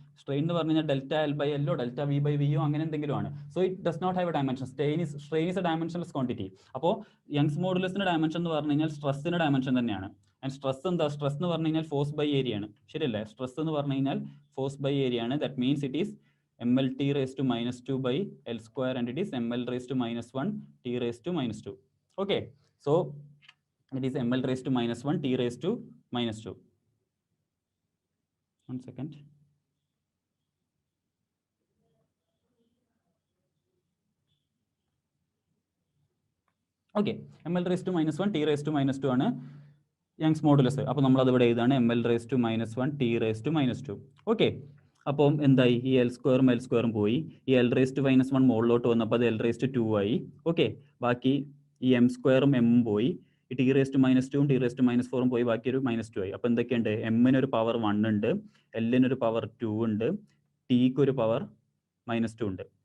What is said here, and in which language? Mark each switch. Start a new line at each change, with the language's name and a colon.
Malayalam: Strain എന്ന് പറഞ്ഞു കഴിഞ്ഞാൽ ΔL/L ΔV/V അങ്ങനെ എന്തെങ്കിലും ആണ്.
English: So it does not have a dimension. Strain is a dimensionless quantity.
Malayalam: അപ്പോൾ യങ്സ് മോഡുലസിന്റെ ഡയമെൻഷൻ എന്ന് പറഞ്ഞു കഴിഞ്ഞാൽ സ്ട്രെസ്സിന്റെ ഡയമെൻഷൻ തന്നെയാണ്. ആൻഡ് സ്ട്രെസ് എന്താ? സ്ട്രെസ് എന്ന് പറഞ്ഞു കഴിഞ്ഞാൽ ഫോഴ്സ് ബൈ ഏരിയ ആണ്, ശരിയല്ലേ? സ്ട്രെസ് എന്ന് പറഞ്ഞു കഴിഞ്ഞാൽ ഫോഴ്സ് ബൈ ഏരിയ ആണ്.
English: That means it is mlt raised to -2 by L square, and it is ml raised to -1 t raised to -2. Okay, so it is ml raised to -1 t raised to -2. 1 second.
Malayalam: Okay, ml raised to -1 t raised to -2 ആണ് Young's modulus. അപ്പോൾ നമ്മൾ അത് ഇവിടെ എഴുതാണ് ml raised to -1 t raised to -2. Okay, അപ്പം എന്തായി? ഈ L സ്ക്വയറും പോയി. ഈ എൽ റേസ് ടു -1 മുകളിലോട്ട് വന്നപ്പോൾ അത് എൽ റേസ് ടു 2 ആയി. ഓക്കെ, ബാക്കി ഈ എം സ്ക്വയറും എമ്മും പോയി. ഈ T raise to -2 T raise to -4 പോയി, ബാക്കി ഒരു -2 ആയി. അപ്പോൾ എന്തൊക്കെയുണ്ട്? എമ്മിനൊരു പവർ 1 ഉണ്ട്, എല്ലിനൊരു പവർ 2 ഉണ്ട്, ടിക്ക് ഒരു പവർ -2 ഉണ്ട്.